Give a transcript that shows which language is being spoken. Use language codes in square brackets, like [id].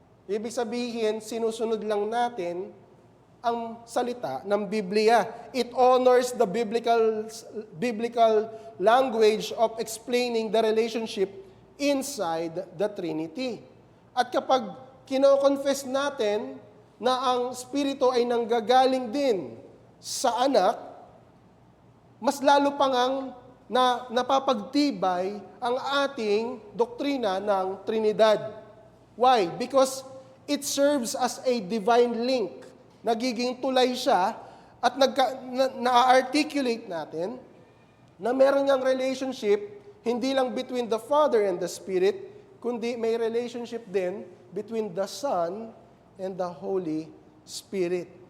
[tl] Ibig sabihin, sinusunod lang natin ang salita ng Biblia. [en] It honors the biblical language of explaining the relationship inside the Trinity. [tl] At kapag kino-confess natin na ang Espiritu ay nanggagaling din sa Anak, mas lalo pang ang napapagtibay ang ating doktrina ng Trinidad. [en] Why? Because it serves as a divine link. [tl] Nagiging tulay siya at na-articulate natin na meron niyang relationship [en] hindi lang between the Father and the Spirit, [tl] kundi may relationship din [en] between the Son and the Holy Spirit.